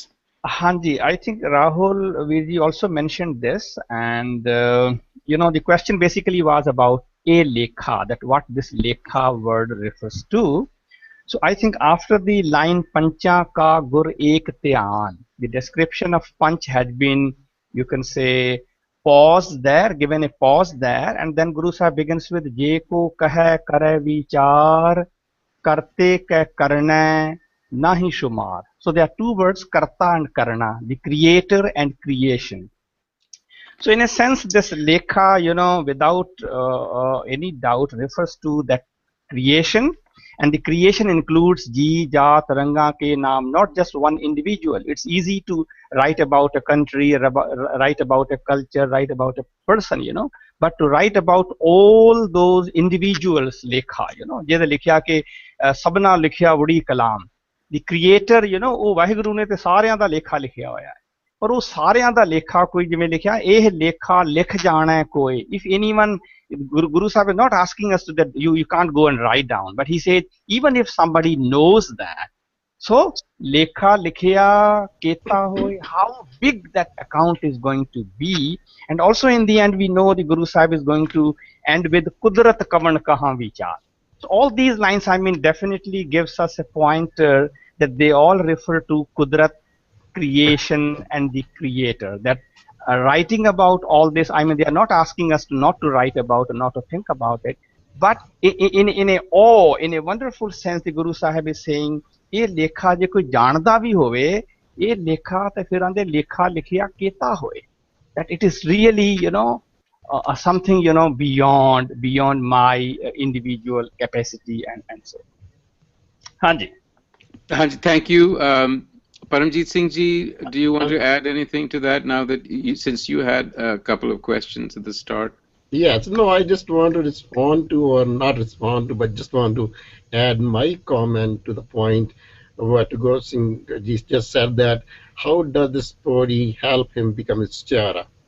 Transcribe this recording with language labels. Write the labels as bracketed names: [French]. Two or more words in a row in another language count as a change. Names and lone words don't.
[English] Hanji, I think Rahul Virji also mentioned this, and the question basically was about a lekha, that what this lekha word refers to. So I think after the line [Punjabi] ਪੰਚਾ ਕਾ ਗੁਰ ਏਕ ਧਿਆਨ, [English] the description of Panch had been, you can say, pause there, given a pause there, and then Guru Sahib begins with [Punjabi] ਜੇ ਕੋ ਕਹੈ ਕਰੈ ਵੀਚਾਰ, ਕਰਤੇ ਕੇ ਕਰਣਾ ਨਹੀ ਸੁਮਾਰ. [English] So there are two words, karta and karna, the creator and creation. So in a sense, this lekha, without any doubt, refers to that creation, and the creation includes [Punjabi] ਜੀ, ਜਾਤ, ਰੰਗਾ ਕੇ ਨਾਮ, [English] not just one individual. It's easy to write about a country, write about a culture, write about a person, but to write about all those individuals, [Punjabi] ਲੇਖਾ, ਜੇਡੇ ਲਿਖਿਆ ਕੇ ਸਭਨਾ ਲਿਖਿਆ ਵੜੀ ਕਲਮ. [English] The creator, [Punjabi] ਉਹ ਵਾਹਿਗੁਰੂ ਨੇ ਤੇ ਸਾਰਿਆਂ ਦਾ ਲੇਖਾ ਲਿਖਿਆ ਹੋਇਆ ਹੈ, ਪਰ ਉਹ ਸਾਰਿਆਂ ਦਾ ਲੇਖਾ ਕੋਈ ਜਿਵੇਂ ਲਿਖਿਆ, ਇਹ ਲੇਖਾ ਲਿਖ ਜਾਣਾ ਹੈ ਕੋਈ. [English] If anyone, Guru Sahib is not asking us to that you can't go and write down, but he said even if somebody knows that, so [Punjabi] ਲੇਖਾ ਲਿਖਿਆ ਕੇਤਾ ਹੋਇ, [English] how big that account is going to be. And also in the end we know the Guru Sahib is going to end with [Punjabi] ਕੁਦਰਤ ਕਵਣ ਕਹਾਂ ਵੀਚਾਰ. [English] So all these lines, definitely gives us a pointer that they all refer to Kudrat, creation, and the creator. That writing about all this, they are not asking us not to write about or not to think about it, but in a wonderful sense, the Guru Sahib is saying, [Punjabi] "ਯੇ ਲੇਖਾ ਜੇ ਕੋਈ ਜਾਣਦਾ ਭੀ ਹੋਵੇ, ਯੇ ਲੇਖਾ ਤੇ ਫਿਰ ਆਂਦੇ ਲੇਖਾ ਲਿਖਿਆ ਕੇਤਾ ਹੋਏ." [English] That it is really, something beyond my individual capacity and so. Hanji. Hanji, thank you. Paramjit Singh ji, do you want to add anything to that now that since you had a couple of questions at the start? Yes, no, I just want to respond to, or not respond to, but just want to add my comment to the point of what Guru Singh ji just said, that how does this Pauri help him become a Vichara?